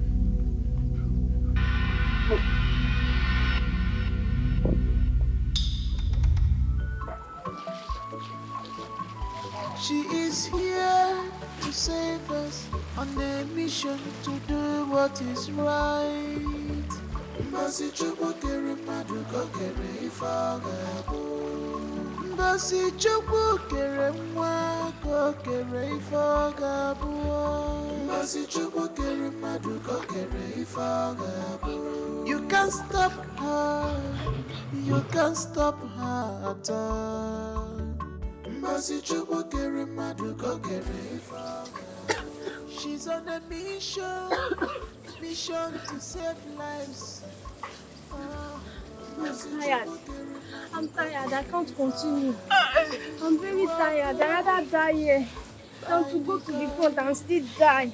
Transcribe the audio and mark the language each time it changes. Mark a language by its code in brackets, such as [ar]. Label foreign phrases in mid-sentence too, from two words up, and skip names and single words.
[en] She is here to save us on a mission to do what is right. [ig] Mbasi chukwu kere mmadụ ka o kere ife ọ ga-abụ. Mbasi chukwu kere nwa ka o kere ife ọ ga-abụ. Mbasi chukwu kere mmadụ ka o kere ife ọ ga-abụ. [en] You can't stop her. You can't stop her at all. [ig] Mbasi chukwu kere mmadụ ka o kere ife ọ ga-abụ. [en] She's on a mission to save lives. I'm tired. I'm tired. I can't continue. I'm very tired. I'd rather die here than to go to the front and still die.